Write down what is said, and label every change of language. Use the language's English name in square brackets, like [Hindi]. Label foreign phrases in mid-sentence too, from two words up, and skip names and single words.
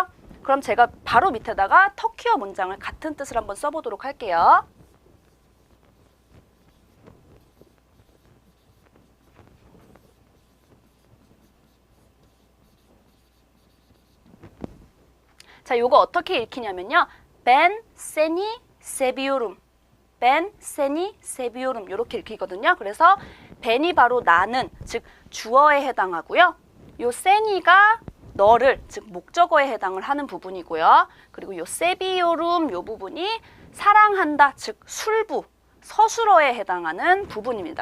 [Korean] 그럼 제가 바로 밑에다가 터키어 문장을 같은 뜻을 한번 써보도록 할게요. 자, 요거 어떻게 읽히냐면요. [Turkish] Ben seni seviyorum. Ben seni seviyorum. [Korean] 이렇게 읽히거든요. 그래서 ben이 바로 나는, 즉 주어에 해당하고요. 요 seni가 너를, 즉 목적어에 해당을 하는 부분이고요. 그리고 요 seviyorum 요 부분이 사랑한다, 즉 술부, 서술어에 해당하는 부분입니다.